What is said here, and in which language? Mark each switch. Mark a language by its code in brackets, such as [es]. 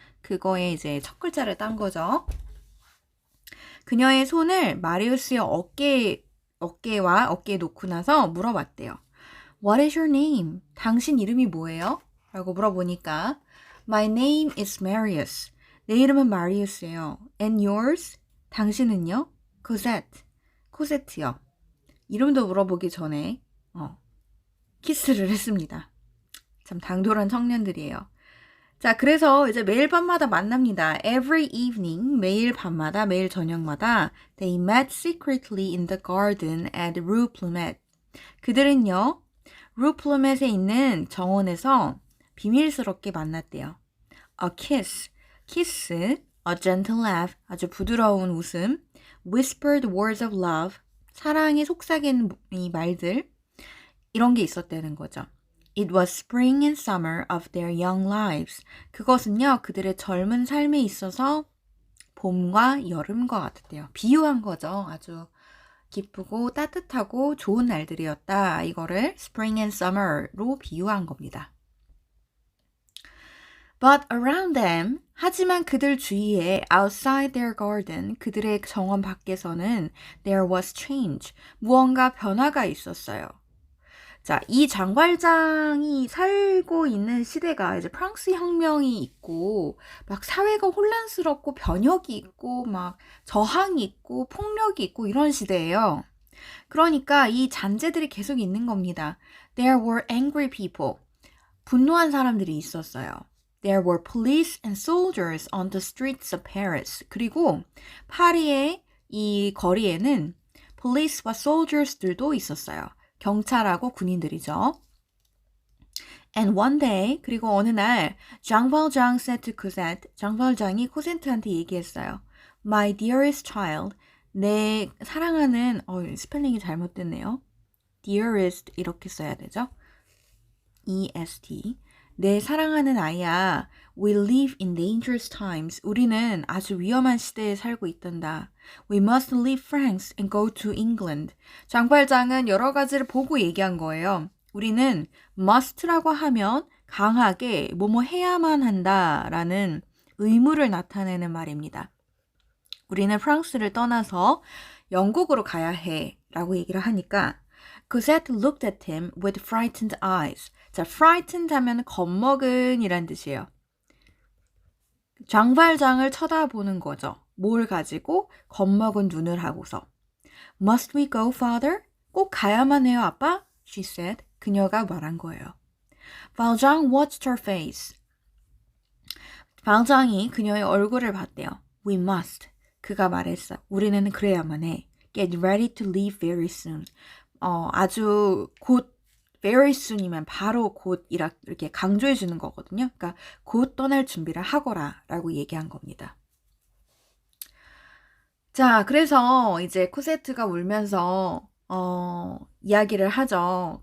[ko] 그거에 이제 첫 글자를 딴 거죠. 그녀의 손을 마리우스의 어깨와 어깨에 놓고 나서 물어봤대요. [en] What is your name? [ko] 당신 이름이 뭐예요? 라고 물어보니까 [en] My name is Marius. [ko] 내 이름은 마리우스예요. [en] And yours? [ko] 당신은요? Cosette. 코세트요. 이름도 물어보기 전에 키스를 했습니다. 참 당돌한 청년들이에요. 자, 그래서 이제 매일 밤마다 만납니다. [en] Every evening, [ko] 매일 밤마다, 매일 저녁마다 [en] they met secretly in the garden at Rue Plumet. [ko] 그들은요, Rue Plumet에 있는 정원에서 비밀스럽게 만났대요. [en] A kiss, kiss, a gentle laugh, [ko] 아주 부드러운 웃음, [en] whispered words of love, [ko] 사랑의 속삭이는 이 말들, 이런 게 있었다는 거죠. [en] It was spring and summer of their young lives. [ko] 그것은요, 그들의 젊은 삶에 있어서 봄과 여름과 같았대요. 비유한 거죠. 아주 기쁘고 따뜻하고 좋은 날들이었다. 이거를 spring and summer로 비유한 겁니다. [en] But around them, [ko] 하지만 그들 주위에 [en] outside their garden, [ko] 그들의 정원 밖에서는 [en] there was change. [ko] 무언가 변화가 있었어요. 자, 이 장발장이 살고 있는 시대가 이제 프랑스 혁명이 있고, 막 사회가 혼란스럽고 변혁이 있고, 막 저항이 있고, 폭력이 있고, 이런 시대예요. 그러니까 이 잔재들이 계속 있는 겁니다. [en] There were angry people. [ko] 분노한 사람들이 있었어요. [en] There were police and soldiers on the streets of Paris. [ko] 그리고 파리의 이 거리에는 police와 soldiers들도 있었어요. 경찰하고 군인들이죠. [en] And one day, [ko] 그리고 어느 날 [en] Jean Valjean said to Cosette, [ko] 장 발장이 코세트한테 얘기했어요. [en] My dearest child, [ko] 내 사랑하는, 스펠링이 잘못됐네요. Dearest 이렇게 써야 되죠. [en] E-S-T. [ko] 내 사랑하는 아이야, [en] we live in dangerous times. [ko] 우리는 아주 위험한 시대에 살고 있단다. [en] We must leave France and go to England. [ko] 장발장은 여러 가지를 보고 얘기한 거예요. 우리는 must라고 하면 강하게 뭐뭐 해야만 한다라는 의무를 나타내는 말입니다. 우리는 프랑스를 떠나서 영국으로 가야 해 라고 얘기를 하니까 [en] Cosette looked at him with frightened eyes. [ko] 자, frightened 하면 겁먹은 이란 뜻이에요. 장발장을 쳐다보는 거죠. 뭘 가지고 겁먹은 눈을 하고서. [en] Must we go, father? [ko] 꼭 가야만 해요, 아빠? [en] She said. [ko] 그녀가 말한 거예요. [en] Valjean watched her face. [ko] 발장이 그녀의 얼굴을 봤대요. [en] We must. [ko] 그가 말했어. 우리는 그래야만 해. [en] Get ready to leave very soon. [ko] 아주 곧 very soon이면 바로 곧 이렇게 강조해 주는 거거든요. 그러니까 곧 떠날 준비를 하거라 라고 얘기한 겁니다. 자, 그래서 이제 코세트가 울면서 이야기를 하죠.